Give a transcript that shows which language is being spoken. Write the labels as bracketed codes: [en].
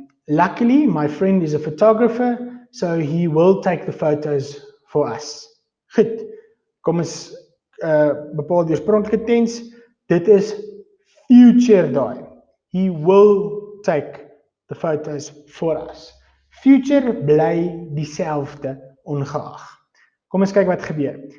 [en] Luckily, my friend is a photographer, so he will take the photos for us. [af] Goed, kom ons bepaal die oorspronklike tense, dit is future daai. [en] He will take the photos for us. [af] Future bly dieselfde ongeag. Kom ons kyk wat gebeur.